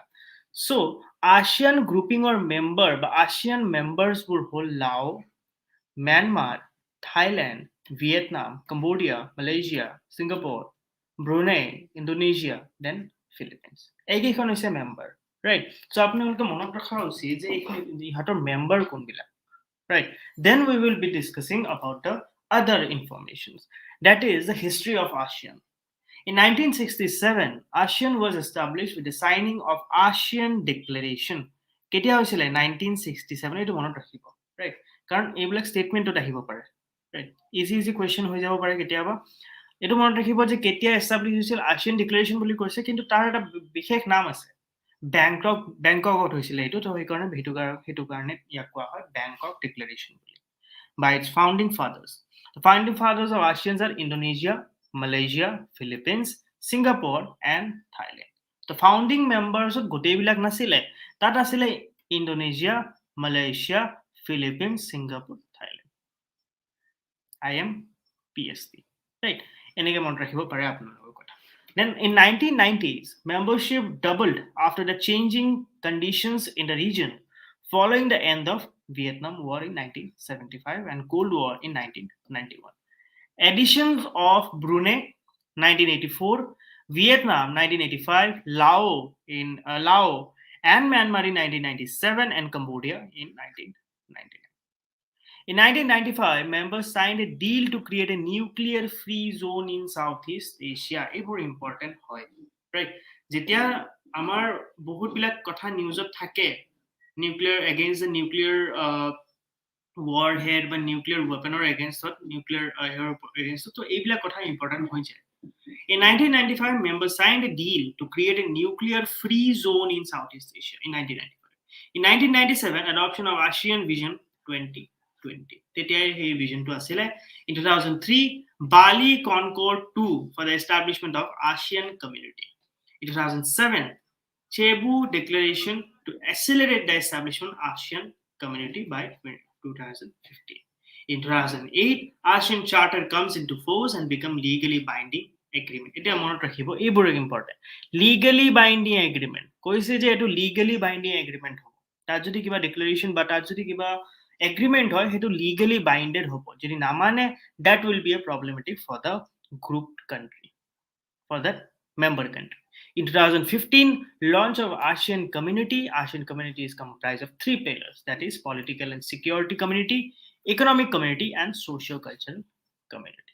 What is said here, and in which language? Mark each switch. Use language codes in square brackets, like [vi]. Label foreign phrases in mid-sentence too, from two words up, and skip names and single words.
[en] So ASEAN grouping or member, but ASEAN members would hold Laos, Myanmar, Thailand, Vietnam, Cambodia, Malaysia, Singapore, Brunei, Indonesia, then Philippines. [as] এইকেইখন হৈছে member. Right. So আপোনালোকে মনত ৰখা উচিত যে ইহঁতৰ মেম্বাৰ কোনবিলাক [en] right then we will be discussing about the other informations that is the history of ASEAN. In 1967 ASEAN was established with the signing of ASEAN Declaration. [as] কেতিয়া হৈছিলে 1967 এইটো মনত ৰাখিব right কাৰণ এইবিলাক ষ্টেটমেন্টত আহিব পাৰে right [en] easy question [as] হৈ যাব পাৰে কেতিয়াবা এইটো মনত ৰাখিব যে কেতিয়া এষ্টাবলিছ হৈছিল ASEAN Declaration বুলি কৈছে কিন্তু তাৰ এটা বিশেষ নাম আছে Bangkok হৈছিলে এইটো তো সেইকাৰণে সেইটো কাৰণে ইয়াক কোৱা হয় Bangkok Declaration [en] by its founding fathers. The founding fathers of ASEAN are Indonesia, Malaysia, Philippines, Singapore and Thailand. The founding members of [as] গোটেইবিলাক নাছিলে তাত আছিলে Indonesia, Malaysia, Philippines, Singapore, Thailand. [en] APSC. Right? [as] এনেকে মনত ৰাখিব পাৰে আপোনালোকৰ কথা. [en] Then in 1990s, membership doubled after the changing conditions in the region following the end of Vietnam War in 1975 and Cold War in 1991. Additions of Brunei 1984, Vietnam 1985, Laos and Myanmar in 1997 and Cambodia in 1999. In 1995, members signed a deal to create a nuclear-free zone in Southeast Asia. A very important point, right? [as] যেতিয়া আমাৰ বহুত বিলাক কথা নিউজত থাকে [en] nuclear against the nuclear warhead [as] বা [en] nuclear weapon or against nuclear against [as] তো এইবিলাক কথা important হৈ যায়. [en] In 1995, members signed a deal to create a nuclear-free zone in Southeast Asia in 1995. In 1997, adoption of ASEAN Vision 2020. [as] তেতিয়াই সেই ভিজনটো আছিলে [en] in 2003 Bali Concord 2 for the establishment of ASEAN community. In 2007 Cebu Declaration to accelerate the establishment of ASEAN community by 2015. In 2008, ASEAN Charter comes into force and become legally binding agreement. [as] এটা মনত ৰাখিব, এইবোৰ ইম্পৰ্টেণ্ট। [en] legally binding agreement [as] কৈছে যে এইটো [en] legally binding agreement [as] হ'ব। তাত যদি কিবা ডিক্লেৰেশ্যন বা তাত যদি কিবা এগ্ৰিমেণ্ট হয় সেইটো [en] legally bounded [as] হ'ব। যদি নামানে, [en] that will be a problematic for the grouped country, for that member country. In 2015, launch of ASEAN Community. ASEAN Community is comprised of three pillars, that is political and security community, economic community, and socio-cultural community.